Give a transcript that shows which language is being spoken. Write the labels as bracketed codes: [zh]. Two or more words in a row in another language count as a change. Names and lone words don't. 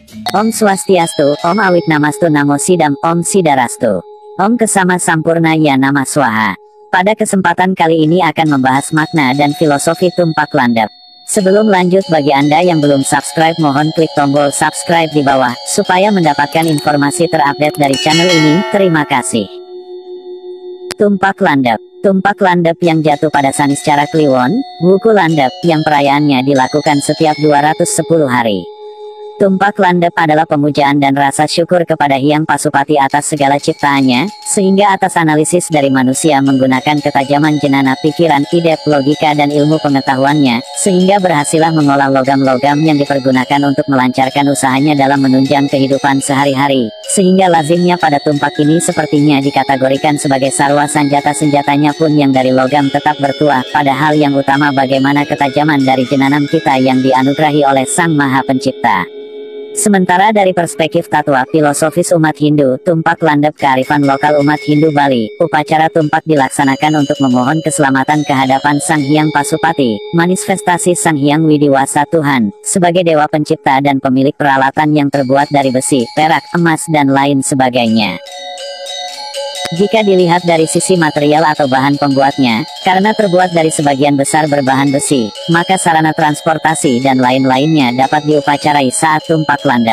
[sa] Om Swastiastu, Om Awik Namastu Namo Sidam, Om Sidarastu. Om Kesama Sampurna Ya Nama Swaha. [id] Pada kesempatan kali ini akan membahas makna dan filosofi tumpak landep. Sebelum lanjut, bagi Anda yang belum subscribe mohon klik tombol subscribe di bawah, supaya mendapatkan informasi terupdate dari channel ini. Terima kasih. Tumpak landep. Tumpak landep yang jatuh pada Saniscara Kliwon, Wuku landep, yang perayaannya dilakukan setiap 210 hari. Tumpak landep adalah pemujaan dan rasa syukur kepada Hyang Pasupati atas segala ciptaannya, sehingga atas analisis dari manusia menggunakan ketajaman jenana pikiran, ide, logika dan ilmu pengetahuannya, sehingga berhasillah mengolah logam-logam yang dipergunakan untuk melancarkan usahanya dalam menunjang kehidupan sehari-hari, sehingga lazimnya pada tumpak ini sepertinya dikategorikan sebagai sarwa senjata-senjatanya pun yang dari logam tetap bertuah, padahal yang utama bagaimana ketajaman dari jenanam kita yang dianugerahi oleh Sang Maha Pencipta. Sementara dari perspektif tatwa filosofis umat Hindu, tumpak landep kearifan lokal umat Hindu Bali, upacara tumpak dilaksanakan untuk memohon keselamatan kehadapan Sang Hyang Pasupati, manifestasi Sang Hyang Widiwasa Tuhan, sebagai dewa pencipta dan pemilik peralatan yang terbuat dari besi, perak, emas dan lain sebagainya. Jika dilihat dari sisi material atau bahan pembuatnya, karena terbuat dari sebagian besar berbahan besi, maka sarana transportasi dan lain-lainnya dapat diupacarai saat tumpak landep.